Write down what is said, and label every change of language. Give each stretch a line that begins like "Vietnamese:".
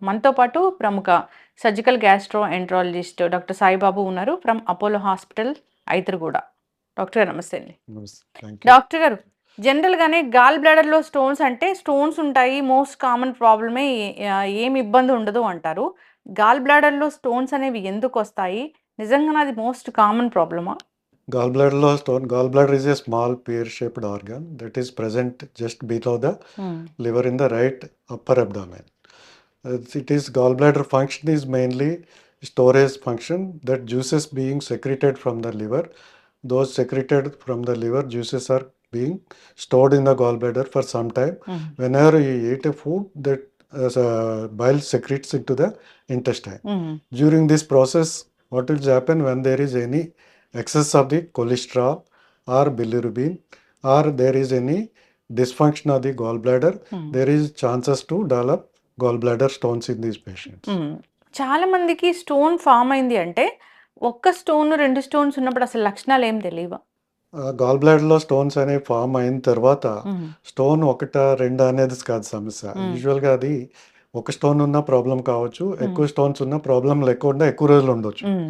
Telugu: మనతో పాటు ప్రముఖ surgical gastro enterologist doctor Saibaba ఉన్నారు ఫ్రమ్ అపోలో హాస్పిటల్ ఐతరుగూడ. డాక్టర్ గారు నమస్తే అండి. డాక్టర్ గారు, జనరల్గానే గాల్ బ్లాడర్లో స్టోన్స్ అంటే స్టోన్స్ ఉంటాయి, మోస్ట్ కామన్ ప్రాబ్లమే, ఏమి ఇబ్బంది ఉండదు అంటారు. గాల్ బ్లాడర్లో స్టోన్స్ అనేవి ఎందుకు వస్తాయి, నిజంగానే అది మోస్ట్ కామన్ ప్రాబ్లమా?
English: Gallbladder stone. Gallbladder is a small pear-shaped organ that is present just below the liver in the right upper abdomen. It is gallbladder function is mainly storage function, that juices being secreted from the liver. Those secreted from the liver juices are being stored in the gallbladder for some time. Whenever you eat a food, that bile secretes into the intestine. During this process, what will happen when there is any excess of the cholesterol or bilirubin, or there is any dysfunction of the gallbladder, there is chances to develop gallbladder stones in these patients.
Telugu: చాలా మందికి stone form అయింది అంటే ఒక్క stone రెండు stones ఉన్నప్పుడు అసలు లక్షణాలు ఏం తెలియవా? గాల్ బ్లాడర్లో స్టోన్స్ అనేవి ఫామ్ అయిన తర్వాత స్టోన్ ఒకట రెండు అనేది కాదు సమస్య. యూజువల్గా అది ఒక స్టోన్ ఉన్న ప్రాబ్లం కావచ్చు, ఎక్కువ స్టోన్స్ ఉన్న ప్రాబ్లం లేకుండా ఎక్కువ రోజులు ఉండొచ్చు.